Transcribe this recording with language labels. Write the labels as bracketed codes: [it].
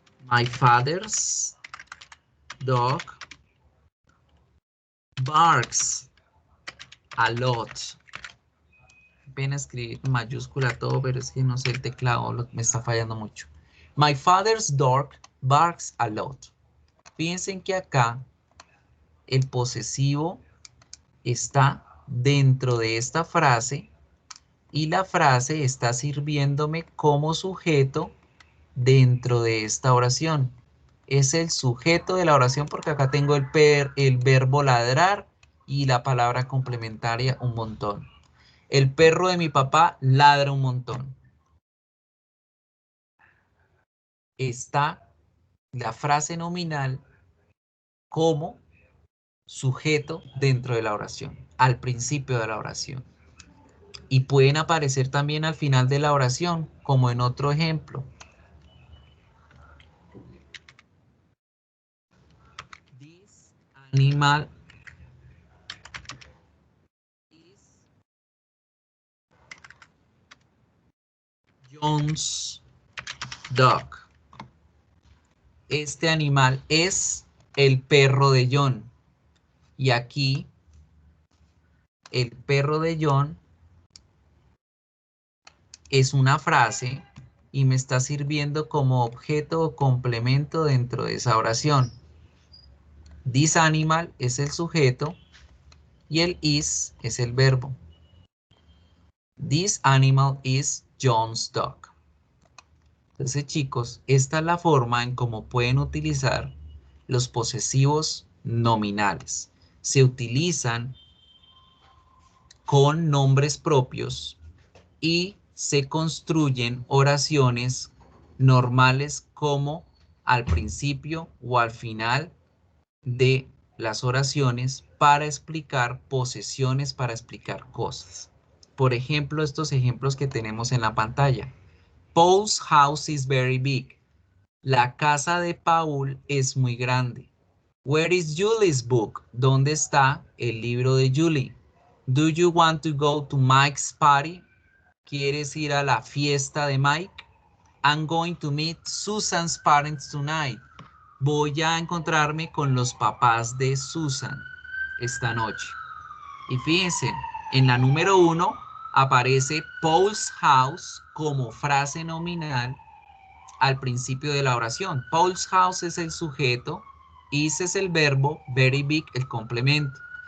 [en] My father's dog barks a lot. [es] Apenas escribir en mayúscula todo, pero es que no sé, el teclado me está fallando mucho. [en] My father's dog barks a lot. [es] Piensen que acá el posesivo está dentro de esta frase y la frase está sirviéndome como sujeto dentro de esta oración. Es el sujeto de la oración porque acá tengo el verbo ladrar y la palabra complementaria un montón. El perro de mi papá ladra un montón. Está la frase nominal como sujeto dentro de la oración, al principio de la oración. Y pueden aparecer también al final de la oración, como en otro ejemplo. [en] This animal is John's dog. [es] Este animal es el perro de John. Y aquí, el perro de John es una frase y me está sirviendo como objeto o complemento dentro de esa oración. [en] This animal [es] es el sujeto y el is es el verbo. [en] This animal is John's dog. [es] Entonces, chicos, esta es la forma en cómo pueden utilizar los posesivos nominales. Se utilizan con nombres propios y se construyen oraciones normales como al principio o al final de las oraciones para explicar posesiones, para explicar cosas. Por ejemplo, estos ejemplos que tenemos en la pantalla. [en] Paul's house is very big. [es] La casa de Paul es muy grande. [en] Where is Julie's book? [es] ¿Dónde está el libro de Julie? [en] Do you want to go to Mike's party? [es] ¿Quieres ir a la fiesta de Mike? [en] I'm going to meet Susan's parents tonight. [es] Voy a encontrarme con los papás de Susan esta noche. Y fíjense, en la número 1 aparece [en] Paul's house [es] como frase nominal al principio de la oración. [en] Paul's house [es] es el sujeto, is es el verbo, [en] very big [es] el complemento.